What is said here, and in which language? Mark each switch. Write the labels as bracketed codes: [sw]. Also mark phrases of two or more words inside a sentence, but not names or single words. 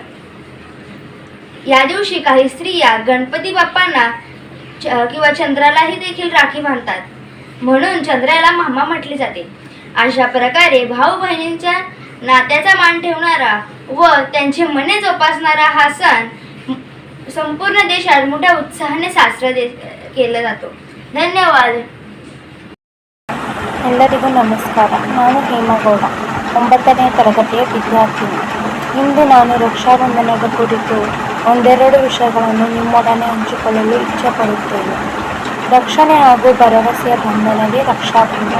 [mr] या दिवशी काही स्त्रिया गणपती बाप्पांना किंवा चंद्रालाही देखील राखी बांधतात, म्हणून चंद्राला मामा म्हटले जाते. अशा प्रकारे भाऊ बहिणींच्या नात्याचा मान ठेवणारा व त्यांचे मने जोपासणारा हा सण संपूर्ण देशात मोठ्या उत्साहाने साजरा केला जातो. [kn] ಧನ್ಯವಾದ. ಎಲ್ಲರಿಗೂ ನಮಸ್ಕಾರ. ನಾನು ಹೇಮಗೌಡ, 9ನೇ ತರಗತಿಯ ವಿದ್ಯಾರ್ಥಿನಿ. ಇಂದು ನಾನು ರಕ್ಷಾಬಂಧನದ ಕುರಿತು ಒಂದೆರಡು ವಿಷಯಗಳನ್ನು ನಿಮ್ಮೊಡನೆ ಹಂಚಿಕೊಳ್ಳಲು ಇಚ್ಛೆಪಡುತ್ತೇನೆ. ರಕ್ಷಣೆ ಹಾಗೂ ಭರವಸೆಯ ಬಂಧನವೇ ರಕ್ಷಾಬಂಧನ.